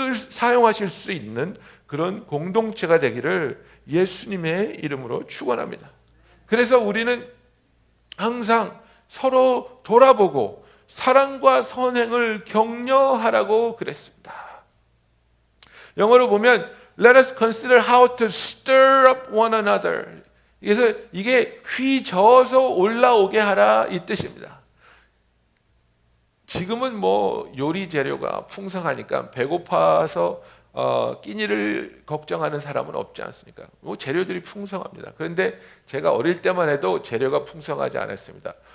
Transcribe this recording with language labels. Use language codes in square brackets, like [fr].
[ko] 사용하실 수 있는 그런 공동체가 되기를 예수님의 이름으로 축원합니다. 그래서 우리는 항상 서로 돌아보고 사랑과 선행을 격려하라고 그랬습니다. [en] 영어로 보면 Let us consider how to stir up one another. [ko] 그래서 이게 휘저어서 올라오게 하라 이 뜻입니다. 지금은 뭐 요리 재료가 풍성하니까 배고파서 끼니를 걱정하는 사람은 없지 않습니까? 뭐 재료들이 풍성합니다. 그런데 제가 어릴 때만 해도 재료가 풍성하지 않았습니다.